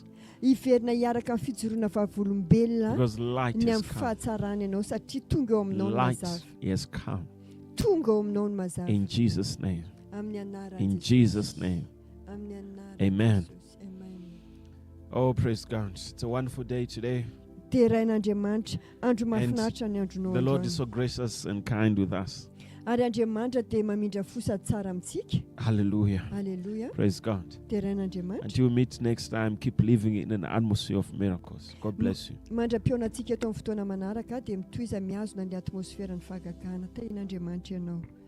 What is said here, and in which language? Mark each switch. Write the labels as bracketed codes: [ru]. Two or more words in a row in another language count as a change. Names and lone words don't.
[en] Because light has come. Light has come. In Jesus' name. In Jesus' name. Amen. Oh, praise God. It's a wonderful day today. [mg] Terain'Andriamanitra, andro mahafinaritra ny andronao [en] The Lord [mg] androany. [en] is so gracious and kind with us. [mg] Ary Andriamanitra dia mamindra fosady tsara amintsika. [en] Hallelujah. Alleluia. Praise God. [mg] Terain'Andriamanitra. [en] Until we meet next time, keep living in an atmosphere of miracles. God bless you. [mg] Mandra-piona antsika eto amin'ny fotoana manaraka dia mitoiza miazona ny atmosferan'ny fahagagana. Terain'Andriamanitra ianao.